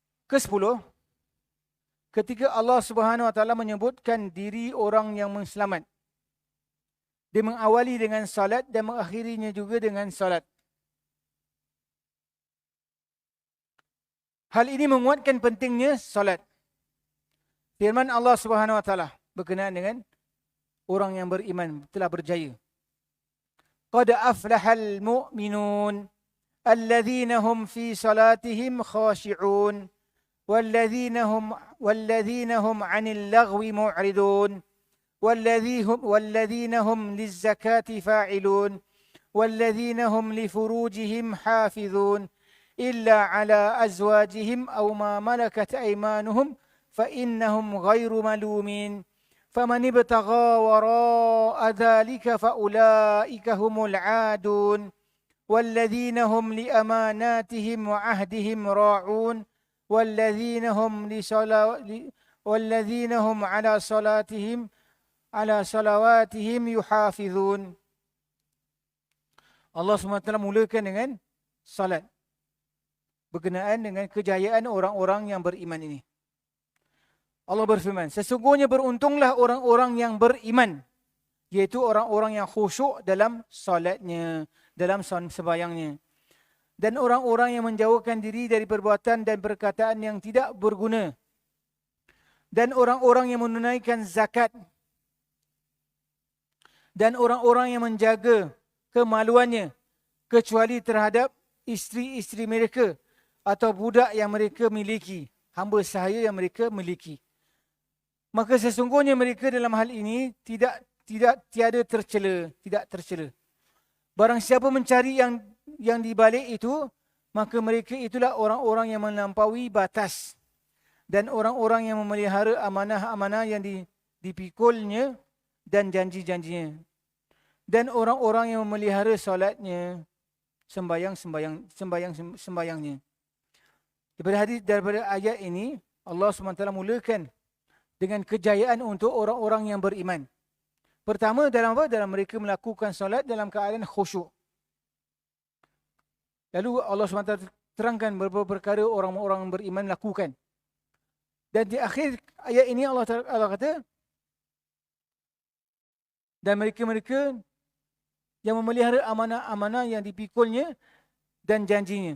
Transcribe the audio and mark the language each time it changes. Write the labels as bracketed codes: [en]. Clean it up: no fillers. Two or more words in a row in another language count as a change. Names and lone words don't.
[ms] Ke-10, ketika Allah [ar] سبحانه وتعالى [ms] menyebutkan diri orang yang selamat, dia mengawali dengan salat dan mengakhirinya juga dengan salat. Hal ini menguatkan pentingnya salat. Firman Allah [ar] سبحانه وتعالى [ms] berkenaan dengan orang yang beriman telah berjaya. [ar] قد أفلح المؤمنون الذين هم في صلاتهم خاشعون والذين هم عن اللغو معرضون والذين هم للزكاة فاعلون والذين هم لفروجهم حافظون إلا على أزواجهم أو ما ملكت أيمانهم فإنهم غير ملومين. فَمَنِ ابْتَغَى وَرَاءَ ذَلِكَ فَأُولَٰئِكَ هُمُ الْعَادُونَ وَالَّذِينَ هُمْ لِأَمَانَاتِهِمْ وَعَهْدِهِمْ رَاعُونَ وَالَّذِينَ هُمْ عَلَى صَلَوَاتِهِمْ يُحَافِظُونَ. [ms] Allah SWT mulakan dengan salat berkenaan dengan kejayaan orang-orang yang beriman ini. Allah berfirman, sesungguhnya beruntunglah orang-orang yang beriman, iaitu orang-orang yang khusyuk dalam salatnya, dalam sembahyangnya. Dan orang-orang yang menjauhkan diri dari perbuatan dan perkataan yang tidak berguna. Dan orang-orang yang menunaikan zakat. Dan orang-orang yang menjaga kemaluannya, kecuali terhadap isteri-isteri mereka atau budak yang mereka miliki, hamba sahaya yang mereka miliki. Maka sesungguhnya mereka dalam hal ini tiada tercela, tidak tercela. Barang siapa mencari yang di balik itu, maka mereka itulah orang-orang yang melampaui batas dan orang-orang yang memelihara amanah-amanah yang dipikulnya dan janji-janjinya. Dan orang-orang yang memelihara solatnya, sembahyangnya. Daripada ayat ini, Allah SWT mulakan dengan kejayaan untuk orang-orang yang beriman. Pertama, dalam apa? Dalam mereka melakukan solat dalam keadaan khusyuk. Lalu Allah SWT terangkan beberapa perkara orang-orang beriman lakukan. Dan di akhir ayat ini Allah kata, dan mereka-mereka yang memelihara amanah-amanah yang dipikulnya dan janjinya.